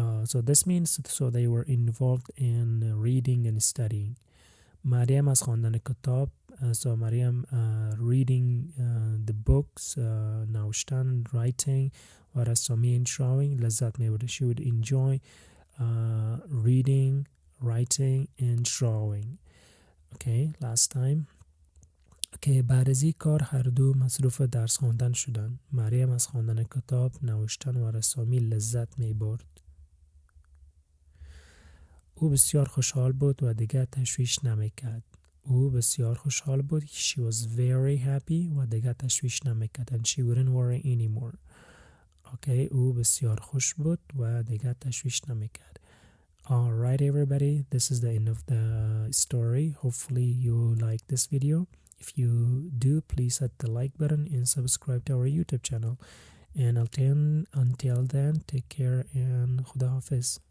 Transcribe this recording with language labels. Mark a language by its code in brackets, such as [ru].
[en] So this means so they were involved in reading and studying. [fa] مریم از خواندن کتاب. [en] So Maryam reading the books, نوشتن, writing و رسامی and drawing [fa] لذت می برد. [en] She would enjoy reading, writing and drawing. Okay, last time. [fa] Okay, بعد از این کار هر دو مصروف درس خواندن شدند. مریم از خواندن کتاب، نوشتن و رسامی لذت می برد. او بسیار خوشحال بود و دیگر تشویش نمیکرد. او بسیار خوشحال بود. [en] She was very happy [fa] و دیگر تشویش نمیکرد. [en] And she wouldn't worry anymore. [fa] Okay, او بسیار خوش بود و دیگر تشویش نمیکرد. [en] Alright everybody, this is the end of the story. Hopefully you like this video. If you do, please hit the like button and subscribe to our YouTube channel. And until then, take care and Khuda Hafiz.